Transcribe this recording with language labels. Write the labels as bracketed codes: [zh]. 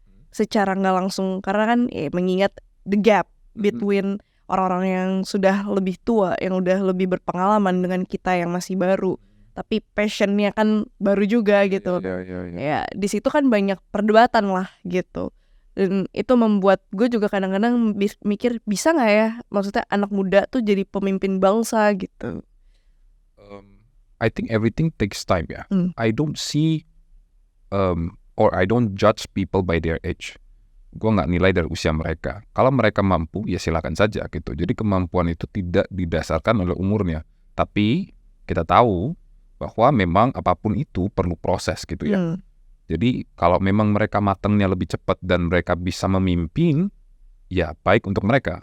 [id] Secara nggak langsung, karena kan mengingat [en] the gap between [id] orang-orang yang sudah lebih tua, yang udah lebih berpengalaman dengan kita yang masih baru. Tapi passionnya kan baru juga gitu. Ya di situ kan banyak perdebatan lah gitu. Dan itu membuat gue juga kadang-kadang mikir, bisa nggak ya maksudnya anak muda tuh jadi pemimpin bangsa gitu. [en] I think everything takes time [id] ya. [en] I don't see or I don't judge people by their age. [id] Gue nggak nilai dari usia mereka. Kalau mereka mampu ya silakan saja gitu. Jadi kemampuan itu tidak didasarkan oleh umurnya. Tapi kita tahu bahwa memang apapun itu perlu proses gitu ya. Jadi kalau memang mereka matangnya lebih cepat dan mereka bisa memimpin, ya baik untuk mereka.